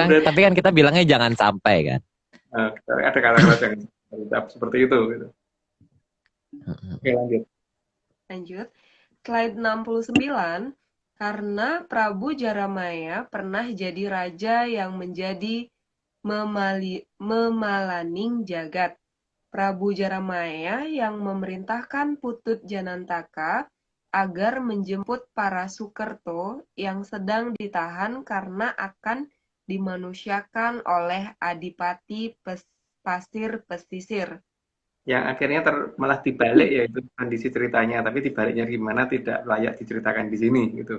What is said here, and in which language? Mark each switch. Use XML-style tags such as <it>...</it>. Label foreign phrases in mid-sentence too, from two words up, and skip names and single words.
<id>pokoknya, tapi kan kita bilangnya jangan sampai kan. ada kata-kata yang terucap seperti itu gitu. Oke, Lanjut. Slide 69. Karena Prabu Jaramaya pernah jadi raja yang menjadi</id> <jv>memalaning jagat.</jv> <id>Prabu Jaramaya yang memerintahkan Putut Janantaka agar menjemput para Sukerto yang sedang ditahan karena akan dimanusiakan oleh Adipati Pasir Pesisir. yang akhirnya malah dibalik ya itu kondisi ceritanya, tapi dibaliknya gimana tidak layak diceritakan di sini gitu.</id>